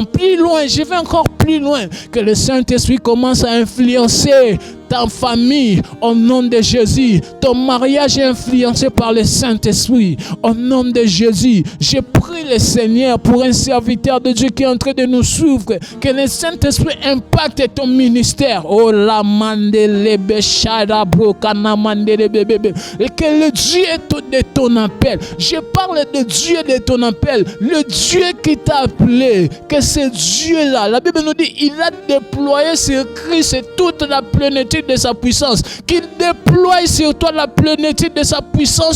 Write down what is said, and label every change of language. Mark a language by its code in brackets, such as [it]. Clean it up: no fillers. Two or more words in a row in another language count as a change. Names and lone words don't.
[fr] Plus loin, je vais encore plus loin. Que le Saint-Esprit commence à influencer ta famille au nom de Jésus. Ton mariage est influencé par le Saint-Esprit au nom de Jésus. Je prie le Seigneur pour un serviteur de Dieu qui est en train de nous suivre. Que le Saint-Esprit impacte ton ministère. Oh la mandelebe sharabro kana mandelebe bébé. Et que le Dieu de ton appel. Je parle de Dieu de ton appel. Le Dieu qui t'a appelé. Que ce Dieu-là, la Bible nous dit, il a déployé sur Christ toute la plénitude de sa puissance, qu'il déploie sur toi la plénitude de sa puissance.